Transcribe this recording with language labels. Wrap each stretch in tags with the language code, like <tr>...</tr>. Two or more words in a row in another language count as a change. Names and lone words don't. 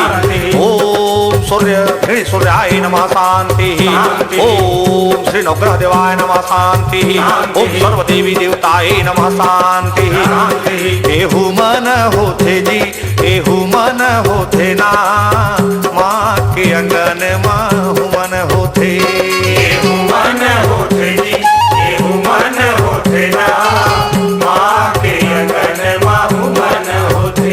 <sa>ओम सूर्य सूर्याय नमः शांति ओम श्री नवग्रह देवाय नमः शांति ओम सर्वदेवी देवताय नमः शांति</sa> <hne>एहु मन होते जी एहु मन होते ना माँ के अंगन माँ मन होते मन होते जी ये मन होते ना माँ के अंगन माहू मन होते</hne>